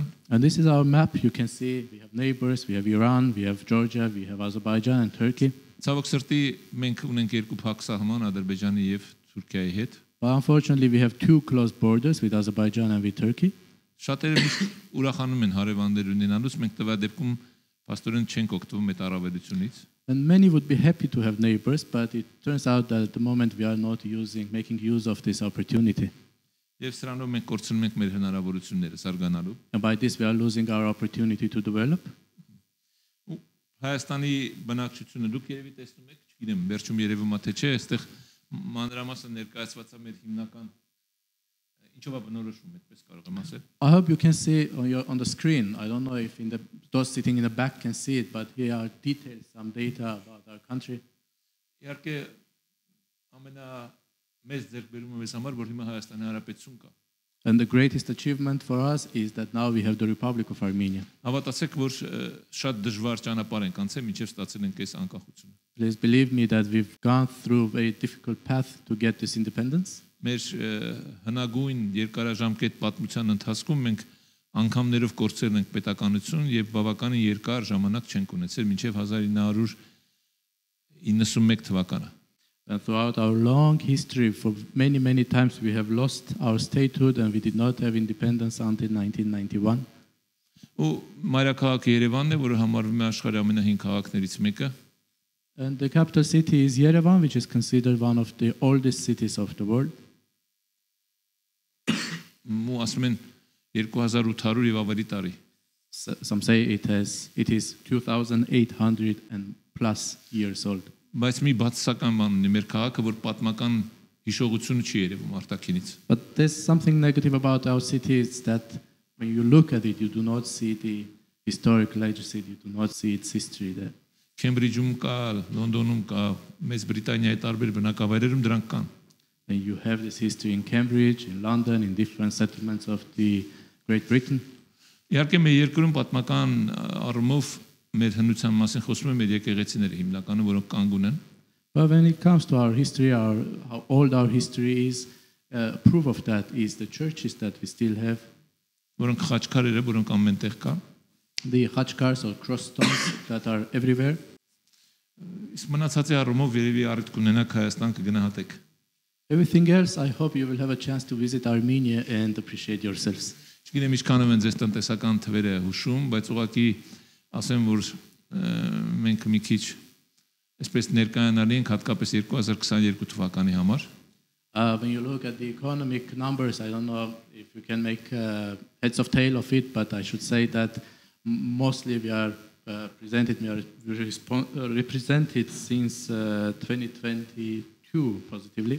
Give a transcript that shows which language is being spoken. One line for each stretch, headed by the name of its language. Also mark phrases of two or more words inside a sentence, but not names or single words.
English: And this is our map. You can see we have neighbors, we have Iran, we have Georgia, we have Azerbaijan and Turkey.
Armenian: Ցավոք սրտի մենք ունենք երկու փակ սահման Ադրբեջանի եւ Թուրքիայի հետ։
English: But unfortunately, we have two close borders with Azerbaijan and with Turkey.
Armenian: Շատերը միշտ ուրախանում են հարևաններ ունենալուց, մենք տվյալ դեպքում փաստորեն չենք օգտվում այդ առավելությունից։
English: And many would be happy to have neighbors, but it turns out that at the moment we are not making use of this opportunity.
Armenian: Եվ սրանով մենք կորցնում ենք մեր հնարավորությունները զարգանալու։
English: And by this we are losing our opportunity to develop.
Armenian: Հայաստանի բնակչությունը դուք երևի տեսնում եք, չգիտեմ, վերջում երևում է թե չէ, այստեղ մանրամասը ներկայացված է մեր հիմնական ինչով է բնորոշվում, այդպես կարող եմ ասել։
English: I hope you can see on the screen. I don't know if those sitting in the back can see it, but here are details, some data about our country.
Armenian: Իհարկե ամենամեծ ձեռքբերումը մեզ համար, որ հիմա Հայաստանի Հանրապետություն կա։
English: And the greatest achievement for us is that now we have the Republic of Armenia.
Armenian: Հավատացեք, որ շատ դժվար ճանապարհ ենք անցել, մինչև ստացել ենք այս անկախությունը։
English: Please believe me that we've gone through a very difficult path to get this independence.
Armenian: Մեր հնագույն երկարաժամկետ պատմության ընթացքում մենք անգամներով կորցրել ենք պետականություն եւ բավականին երկար ժամանակ չենք ունեցել մինչեւ 1991 թվականը։
English: And throughout our long history, for many, many times we have lost our statehood and we did not have independence until 1991.
Armenian: Ու մայրաքաղաքը Երևանն է, որը համարվում է աշխարհի ամենահին քաղաքներից մեկը։
English: And the capital city is Yerevan, which is considered one of the oldest cities of the world.
Armenian: Ու ասում են 2800 եւ ավելի տարի։
English: Some say it is 2,800 and plus years old.
Armenian: Բայց մի բացասական բան ունի մեր քաղաքը, որ պատմական հիշողությունը չի երևում արտաքինից։
English: But there's something negative about our city, is that when you look at it, you do not see the historic legacy, you do not see its history there.
Armenian: Քեմբրիջում կա, Լոնդոնում կա, Մեծ Բրիտանիայի տարբեր բնակավայրերում դրանք կան։
English: And you have this history in Cambridge, in London, in different settlements of the Great Britain.
Armenian: Իհարկե մեր երկրում պատմական առումով մեր հնության մասին խոսում են մեր եկեղեցիները հիմնականը, որոնք կանգ ունեն։
English: But when it comes to our history, how old our history is, proof of that is the churches that we still have.
Armenian: Որոնք խաչքարերը, որոնք ամենտեղ կան։
English: The khachkars or cross stones that are everywhere.
Armenian: Իսկ մնացածի առումով երևի առիթ կունենաք Հայաստան կգնահատեք։
English: Everything else, I hope you will have a chance to visit Armenia and appreciate yourselves.
Armenian: Չգիտեմ ինչքանով են ձեզ տնտեսական թվերը հուշում, բայց ուղղակի ասեմ, որ մենք մի քիչ այսպես ներկայանալի ենք հատկապես 2022 թվականի համար։
English: When you look at the economic numbers, I don't know if you can make heads of tail of it, but I should say that mostly we are represented since 2022 positively.